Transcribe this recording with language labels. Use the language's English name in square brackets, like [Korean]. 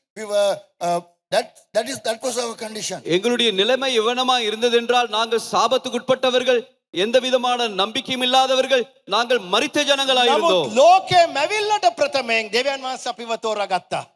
[English] We were that was our condition. [Tamil] எங்களுடைய நிலைமை எவனமா இருந்தது என்றால் நாங்கள் சாபத்துக்குட்பட்டவர்கள், எந்த விதமான நம்பிக்கையும் இல்லாதவர்கள் நாங்கள் மரித்த ஜனங்களாய் இருந்தோம். [Sinhala] නමුත් ලෝකේ මැවිල්ලට ප්‍රථමයෙන් දෙවියන් වහන්සේ අපිව තෝරාගත්තා.